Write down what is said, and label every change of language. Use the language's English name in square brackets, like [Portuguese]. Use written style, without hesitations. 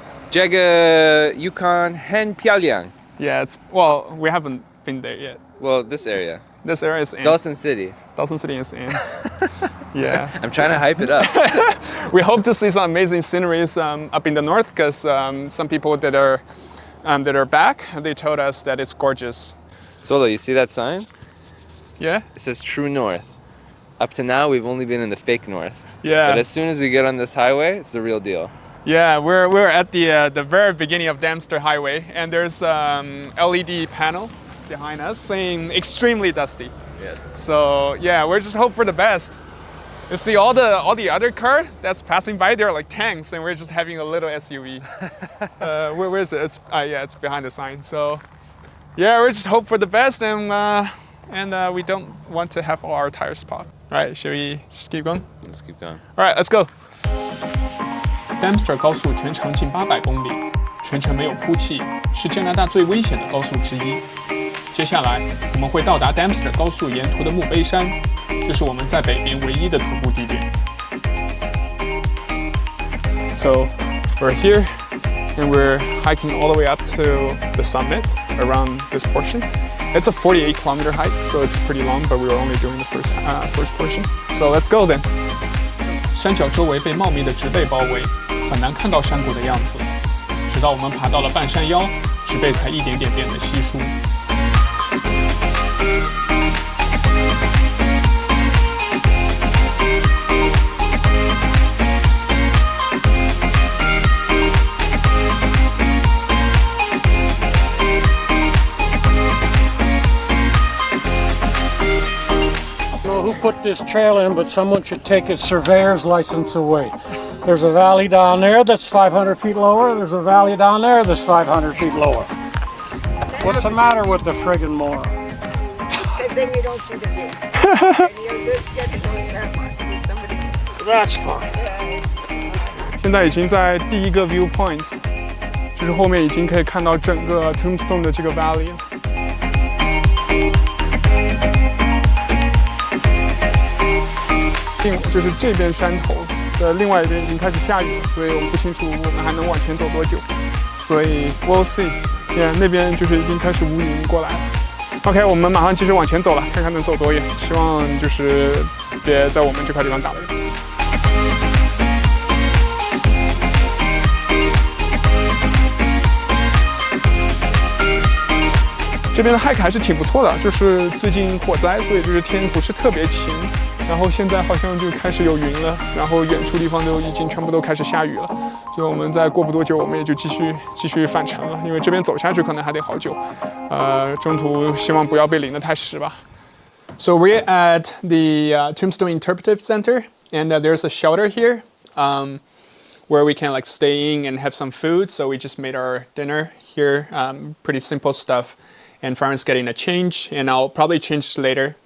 [Chinese] 这个 Yukon 很漂亮. [English] Yeah, well, we haven't been there yet. Well, this area. This area is in. Dawson City. Dawson City is in. Yeah. I'm trying to hype it up. We hope to see some amazing sceneries up in the north because some people that are back, they told us that it's gorgeous. Solo, you see that sign? Yeah? It says True North. Up to now, we've only been in the fake north. Yeah. But as soon as we get on this highway, it's the real deal. Yeah, we're at the very beginning of Dempster Highway, and there's LED panel behind us saying extremely dusty. Yes. So yeah, we're just hope for the best. You see all the other car that's passing by, they're like tanks, and we're just having a little SUV. Where is it? It's behind the sign. So yeah, we're just hope for the best, and we don't want to have all our tires pop. All right, should we just keep going? Let's keep going. All right, let's go. [Chinese] Dempster 高速全长近800公里，全程没有铺气，是加拿大最危险的高速之一。接下来我们会到达 Dempster 高速沿途的墓碑山，这是我们在北边唯一的徒步地点。 [English] So we're here, and we're hiking all the way up to the summit around this portion. It's a 48-kilometer hike, so it's pretty long, but we were only doing the first portion. So let's go then. [Chinese] 山脚周围被茂密的植被包围，很难看到山谷的样子。直到我们爬到了半山腰，植被才一点点变得稀疏。 [English] Who put this trail in, but someone should take his surveyor's license away. There's a valley down there that's 500 feet lower. There's a valley down there that's 500 feet lower. What's the matter with the friggin' moron? Because then you don't see the view. And you're just getting going that much with somebody's. That's fine. [Chinese] 现在已经在第一个 viewpoint， 就是后面已经可以看到整个 Tombstone 的这个 valley 了。就是这边山头的另外一边已经开始下雨了，所以我们不清楚我们还能往前走多久，所以 [English] we'll see。 [Chinese] 那边就是已经开始乌云过来了。OK， 我们马上继续往前走了，看看能走多远。希望就是别在我们这块地方打雷。这边的 hike 还是挺不错的，就是最近火灾，所以就是天不是特别晴。然后现在好像就开始有云了，然后远处地方都已经全部都开始下雨了，所以我们再过不多久，我们也就继续返程了，因为这边走下去可能还得好久，中途希望不要被淋得太湿吧。 [English] So we're at the Tombstone Interpretive Center, and there's a shelter here, where we can like stay in and have some food. So we just made our dinner here, pretty simple stuff, and Farhan's getting a change, and I'll probably change later.